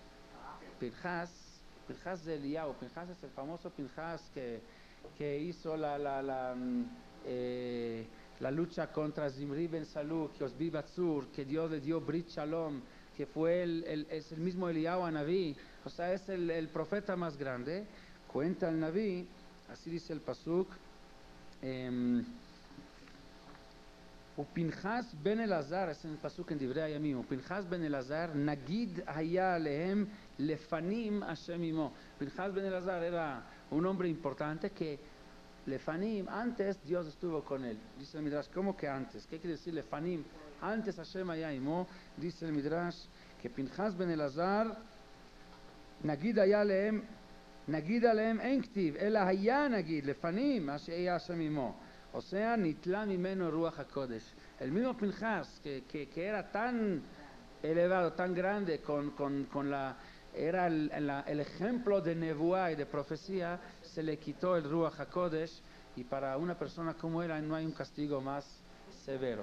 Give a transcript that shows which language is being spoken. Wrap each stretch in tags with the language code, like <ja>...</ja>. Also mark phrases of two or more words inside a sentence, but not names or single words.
<es>Pinchas de Eliyahu. Pinchas es el famoso Pinchas que hizo la lucha contra Zimri ben Salu, que Osbi Batzur, que Dios le dio</es> <he>ברית שלום,</he> <es>que fue es el mismo Eliyahu Anabí. O sea, es el profeta más grande. Cuenta el Nabí, así dice el pasuk,</es> <he>ופנחס בן אלעזר,</he> <es>es en el pasuk en</es> <he>Divrei Hayamim, ופנחס בן אלעזר נגיד היה עליהם לפנים השם עמו.</he> <es>Pinchas ben Elazar era un hombre importante que lefanim, antes Dios estuvo con él. Dice el Midrash, ¿cómo que antes? ¿Qué quiere decir lefanim?</es> <he>Antes השם היה עמו.</he> <es>Dice el Midrash que</es> <he>Pinchas ben Elazar נגיד היה עליהם, נגיד עליהם אין כתיב, אלא היה נגיד לפנים היה השם עמו.</he> <es>O sea,</es> <he>ניטלה ממנו רוח הקודש.</he> <es>El mismo Pinchas que era tan elevado, tan grande, era el ejemplo de nebuá y de profecía, se le quitó el</es> <he>רוח הקודש,</he> <es>y para una persona como él no hay un castigo más severo.</es>